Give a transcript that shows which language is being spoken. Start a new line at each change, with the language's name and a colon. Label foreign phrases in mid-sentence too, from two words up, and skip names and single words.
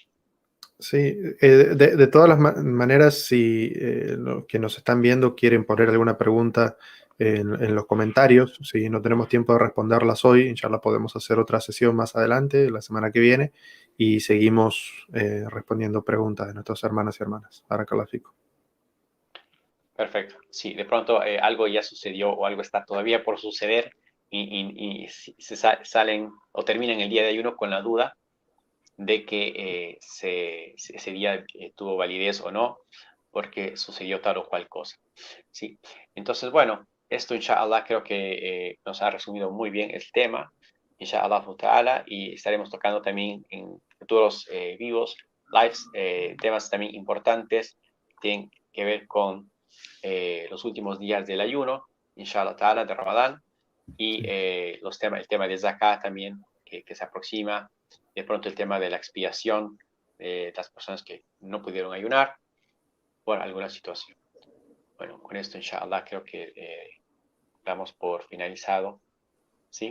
Spanish: Sí, de todas las maneras, si los que nos están viendo quieren poner alguna pregunta en los comentarios, si no tenemos tiempo de responderlas hoy, inshallah podemos hacer otra sesión más adelante, la semana que viene, y seguimos respondiendo preguntas de nuestros hermanos y hermanas.
Arabic: بارك الله فيكم.
Spanish: Perfecto. Sí, de pronto algo ya sucedió o algo está todavía por suceder y salen o terminan el día de ayuno con la duda de que ese día tuvo validez o no, porque sucedió tal o cual cosa. ¿Sí? Entonces, bueno, esto inshallah creo que nos ha resumido muy bien el tema,
Arabic: إن شاء الله تعالى,
Spanish: y estaremos tocando también en futuros vivos, lives, temas también importantes, tienen que ver con los últimos días del ayuno,
Arabic: إن شاء الله تعالى,
Spanish: de Ramadán, y Sí. el tema de Zakat también, que se aproxima, de pronto el tema de la expiación de las personas que no pudieron ayunar por alguna situación. Bueno, con esto, inshallah, creo que damos por finalizado, ¿sí?